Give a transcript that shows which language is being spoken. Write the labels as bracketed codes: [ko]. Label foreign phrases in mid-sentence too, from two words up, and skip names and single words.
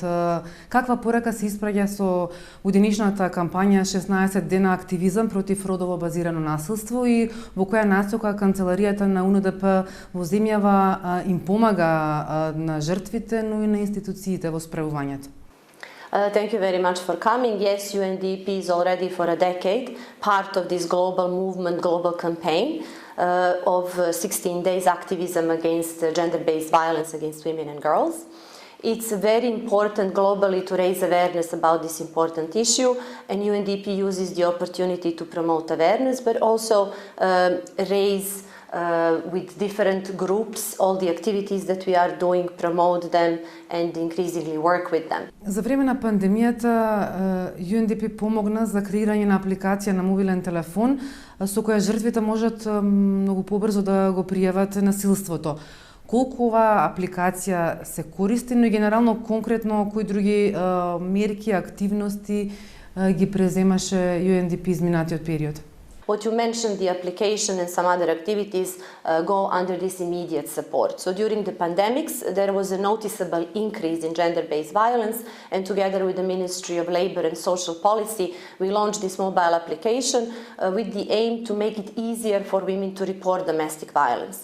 [mk] Каква порака се испраќа со годинишната кампања 16 дена активизам против родово базирано насилство и во која насока канцеларијата на УНДП во земјава им помага на жртвите, но и на институциите во справувањето? [en] Thank you very much for coming. Yes, UNDP is already for a decade part of this global movement, global campaign of 16 days activism against gender-based violence against women and girls. It's very important globally to raise awareness about this important issue, and UNDP uses the opportunity to promote awareness, but also raise with different groups all the activities that we are doing, promote them and increasingly work with them. [mk] За време на пандемијата UNDP помогна за креирање на апликација на мобилен телефон со која жртвите можат многу побрзо да го пријават насилството. Колку оваа апликација се користи, но и генерално конкретно кои други мерки, активности ги преземаше UNDP изминатиот период? [en] What you mentioned, the application and some other activities go under this immediate support. So during the pandemics, there was a noticeable increase in gender-based violence, and together with the Ministry of Labour and Social Policy, we launched this mobile application with the aim to make it easier for women to report domestic violence.